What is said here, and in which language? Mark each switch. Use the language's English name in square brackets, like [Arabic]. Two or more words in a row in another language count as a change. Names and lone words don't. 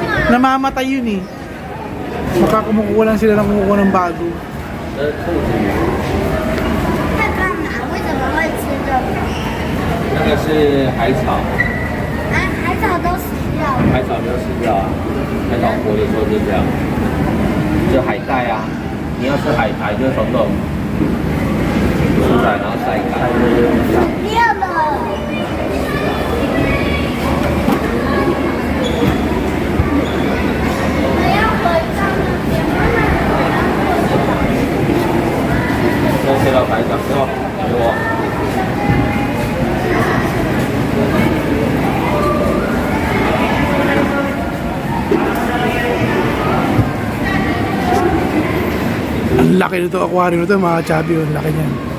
[Filipino] Namamatay yun eh. Baka kumukuha lang sila ng kumukuha ng bago. [Chinese] 在干嘛？为什么会吃这个？那个是海草，啊，海草都死掉了。海草就死掉啊，海草活的时候就这样，就海带啊，你要吃海苔就从这种出来，然后晒干。死掉了。我要回到那边，妈妈，我要回到。先吃到海藻，给我，给我。 [Filipino] Ang laki nito aquarium nito mga chubby, ang laki niyan.